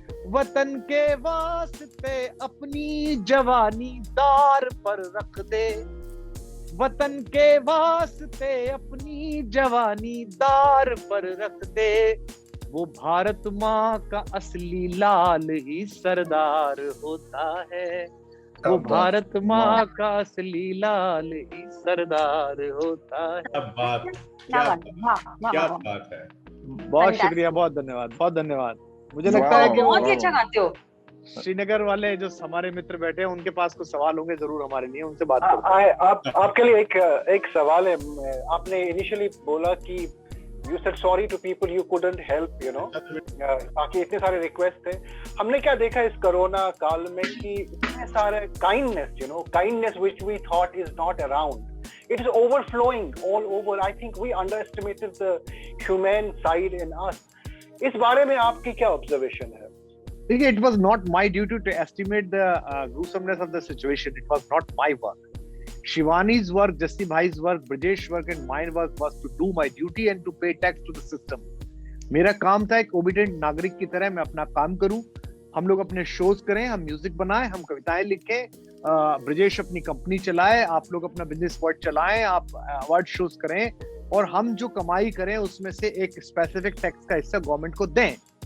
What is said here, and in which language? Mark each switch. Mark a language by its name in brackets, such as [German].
[Hindi] वतन के वास्ते अपनी जवानी दार पर रख दे, वतन के वास्ते अपनी जवानी दार पर रख दे, वो भारत माँ का असली लाल ही सरदार होता है, वो भारत माँ का असली लाल ही सरदार होता है। क्या बात, क्या बात है। बहुत शुक्रिया, बहुत धन्यवाद, बहुत धन्यवाद। मुझे लगता है कि बहुत ही अच्छा गाते हो। श्रीनगर वाले जो हमारे मित्र बैठे हैं उनके पास कुछ सवाल होंगे जरूर हमारे लिए, उनसे बात करते हैं। आपके लिए एक सवाल है। आपने इनिशियली बोला कि [English] you said sorry to people you couldn't help, you know, [Hindi] बाकी इतने सारे रिक्वेस्ट थे। हमने क्या देखा इस कोरोना काल में कि इतने सारे [English] kindness which we thought is not around, it is overflowing all over. I think we underestimated the humane side in us. [Hindi] इस बारे में आपकी क्या ऑब्जर्वेशन है? [English] देखिए, it was not my duty to estimate the gruesomeness of the situation. It was not my work. Shivani's work, Jassi bhai's work, Brajesh's work and my work was to do my duty and to pay tax to the system. [Hindi] मेरा काम था एक obedient नागरिक की तरह मैं अपना काम करूं, हम लोग अपने शोज करें, हम म्यूजिक बनाएं, हम कविताएं लिखें, ब्रजेश अपनी कंपनी चलाए, आप लोग अपना बिजनेस वर्ड चलाएं, आप अवार्ड शोज करें, और हम जो कमाई करें उसमें से एक स्पेसिफिक टैक्स का हिस्सा गवर्नमेंट को दें।